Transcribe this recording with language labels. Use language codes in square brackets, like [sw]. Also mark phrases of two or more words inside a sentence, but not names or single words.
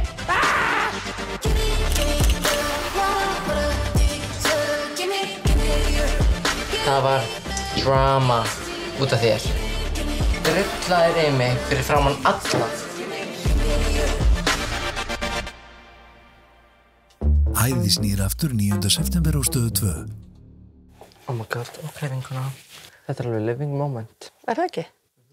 [is] Það var drama út af þér. Drullaðir í mig fyrir framan alla. Æði snýr aftur 9. september á Stöð 2. [en] Oh my god, [is] ok, vinkona. Þetta alveg [en] living moment. [is] Það ekki?